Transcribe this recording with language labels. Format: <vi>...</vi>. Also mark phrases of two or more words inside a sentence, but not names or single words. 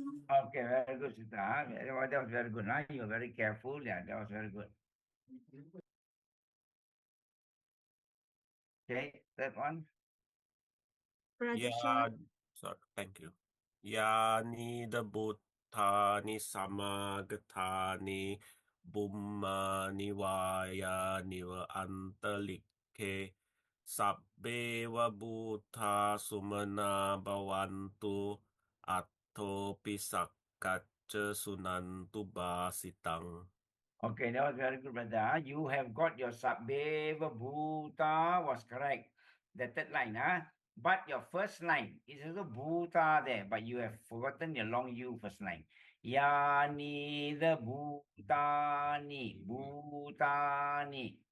<en>Okay, very good, sister. That was very good. You were very careful. Yeah, that was very good. Okay, that one. Yeah, so thank you.</en> <pi>Yani the Bhuttani Samagatani Bummani Vayani Va Antalike Sabbeva Bhuta Sumana Bhavantu Atto Pisakkacha Sunantu Basitang.</pi> <en>Okay, that was very good, brother. You have got your</en> <pi>Sabbeva Bhuta</pi> <en>was correct. The third line, But your first line is also Bhuta there, but you have forgotten your long U first line.</en> <pi>Yani the Bhutani, Bhutani.</pi>